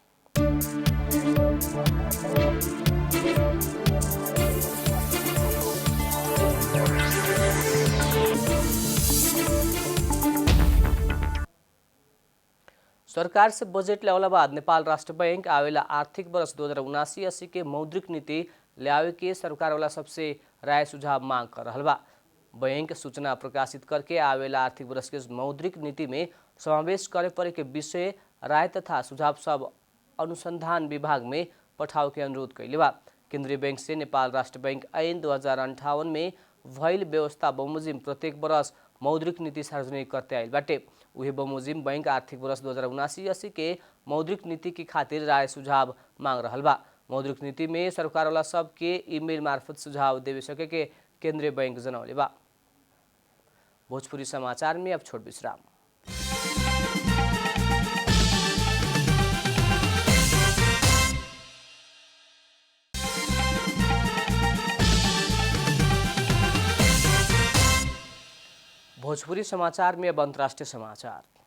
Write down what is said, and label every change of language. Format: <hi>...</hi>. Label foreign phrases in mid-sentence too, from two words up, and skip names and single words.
<bho>सरकार से बजट ल्यावला बाद नेपाल राष्ट्र बैंक आवेला आर्थिक वर्ष 2079-80 के मौद्रिक नीति ल्यावे के सरकार वाला सबसे राय सुझाव मांग कर रहा बा। बैंक सूचना प्रकाशित करके आवेला आर्थिक वर्ष के मौद्रिक नीति में समावेश करे परेके विषय राय तथा सुझाव सब अनुसंधान विभाग में पठाव के अनुरोध कैले बा। केंद्रीय बैंक से नेपाल राष्ट्र बैंक ऐन 2058 में भइल व्यवस्था बमोजिम प्रत्येक वर्ष मौद्रिक नीति सार्वजनिक करते आइल बाटे। उहे बमोजिम बैंक आर्थिक वर्ष 2079-80 के मौद्रिक नीति की खातिर राय सुझाव मांग रहल बा। मौद्रिक नीति में सरकार वाला सब के ईमेल मार्फत सुझाव देवे सके के केंद्रीय बैंक जनौले बा। भोजपुरी समाचार में अब छोट विश्राम। भोजपुरी समाचार में अब अंतर्राष्ट्रीय समाचार।</bho>